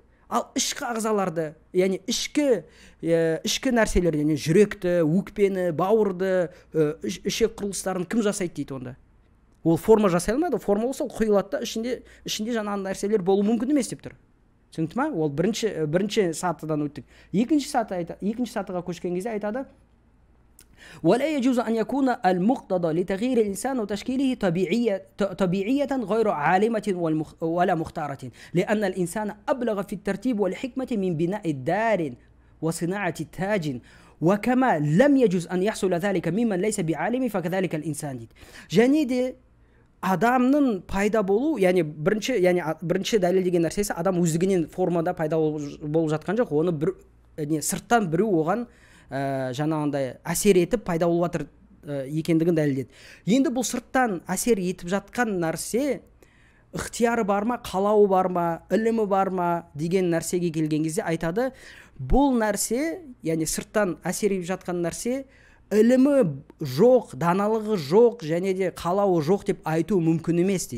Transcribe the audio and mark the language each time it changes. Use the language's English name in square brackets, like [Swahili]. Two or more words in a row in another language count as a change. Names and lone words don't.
[Kazakh] Ал ішкі ағзаларды, яғни ішкі нәрселерді, яғни жүректі, өкпені, бауырды, ішек құрылыстарын кім жасайды дейді онда? Ол форма жасай алмайды. Форма болса ол құйылады да, ішінде жаңағы нәрселер болу мүмкін емес деп тұр. Түсінікті ме? Ол бірінші сатыдан өттік. Екінші сатыға көшкен кезде айтады: [Arabic] ولا يجوز أن يكون المقتضى لتغيير الإنسان وتشكيله طبيعية غير عالمة ولا مختارة لأن الإنسان أبلغ في الترتيب والحكمة من بناء الدار وصناعة التاج وكما لم يجوز أن يحصل ذلك ممن ليس بعالم فكذلك الإنسان. [Kazakh] және де адамның пайда болу, яғни бірінші дәлелдеген нәрсесі адам өздігінен формада пайда болып жатқан жоқ, оны сырттан біреу оған жаңағындай әсер етіп пайда болып жатыр екендігін дәлелдеді. Енді бұл сырттан әсер етіп жатқан нәрсе ықтияры бар ма, қалауы бар ма, ілімі бар ма деген нәрсеге келген кезде айтады, бұл нәрсе, яғни сырттан әсер етіп жатқан нәрсе ілімі жоқ, даналығы жоқ, және де қалауы жоқ деп айту мүмкін емес дейді.